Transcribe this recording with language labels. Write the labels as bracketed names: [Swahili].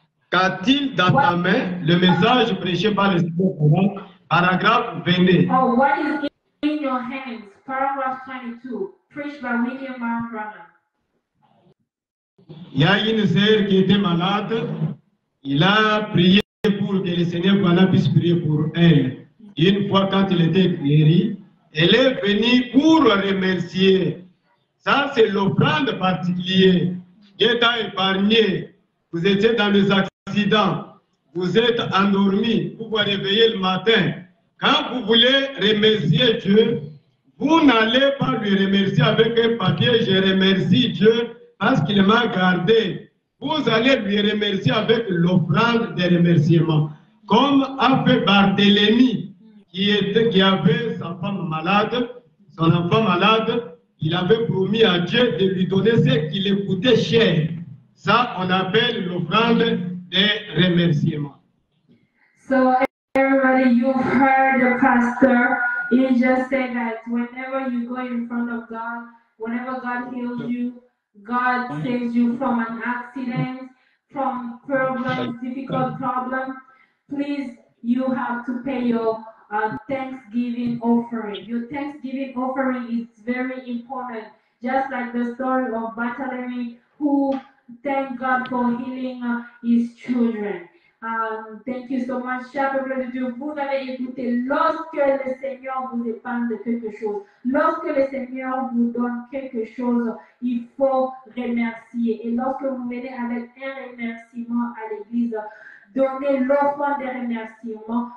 [French] Qu'a-t-il dans ta main? Le message prêché par le Seigneur Branham, paragraphe 22. [English] Oh, what is in your hands? Paragraph 22, preached by William Branham. [French] Il y a une sœur qui était malade. Il a prié pour que le Seigneur Branham puisse prier pour elle. Une fois quand il était guéri, elle est venue pour remercier. Ça, c'est l'offrande particulière. Dieu t'a épargné. Vous étiez dans les accidents. Vous êtes endormi. Vous vous réveillez le matin. Quand vous voulez remercier Dieu, vous n'allez pas lui remercier avec un papier. Je remercie Dieu parce qu'il m'a gardé. Vous allez lui remercier avec l'offrande des remerciements. Comme a fait Barthélemy, qui avait sa femme malade, son enfant malade, il avait promis à Dieu de lui donner ce qui lui coûtait cher. Ça, on appelle l'offrande des remerciements. [English] So everybody, you've heard the pastor. He just said that whenever you go in front of God, whenever God heals you, God saves you from an accident, from problems, difficult problems. Please, you have to pay your Thanksgiving offering. Your Thanksgiving offering is very important. Just like the story of Bartholomew, who thanked God for healing his children. Thank you so much, [French] cher peuple de Dieu. Vous avez écouté, lorsque le Seigneur vous épargne de quelque chose, lorsque le Seigneur vous donne quelque chose, il faut remercier. Et lorsque vous venez avec un remerciement à l'église, donnez l'offrande des remerciements.